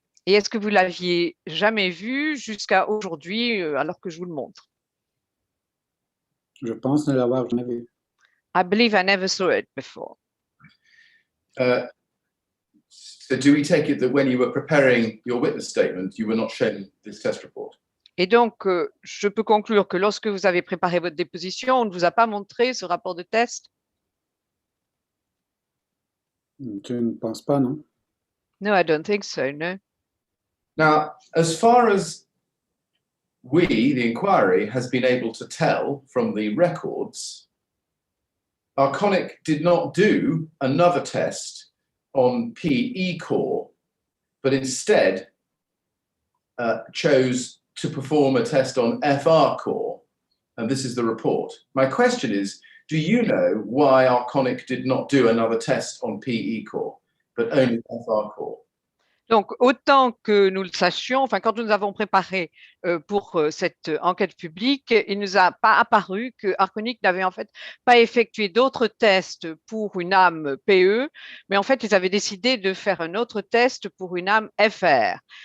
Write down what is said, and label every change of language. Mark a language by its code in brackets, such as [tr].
[fr] Et est-ce que vous l'aviez jamais vu jusqu'à aujourd'hui alors que je vous le montre? Je pense ne l'avoir jamais vu. [en] I believe I never saw it before. So do we take it that when you were preparing your witness statement, you were not shown this test report? [fr] Et donc, je peux conclure que lorsque vous avez préparé votre déposition, on ne vous a pas montré ce rapport de test? Je ne pense pas, non. [en] No, I don't think so, no. Now, as far as we, the inquiry, has been able to tell from the records, Arconic did not do another test on PE core, but instead chose to perform a test on FR core, and this is the report. My question is, do you know why Arconic did not do another test on PE core, but only FR core? [fr] Donc, autant que nous le sachions, enfin, quand nous avons préparé pour cette enquête publique, il ne nous a pas apparu que Arconic n'avait en fait pas effectué d'autres tests pour une âme PE, mais en fait, ils avaient décidé de faire un autre test pour une âme FR.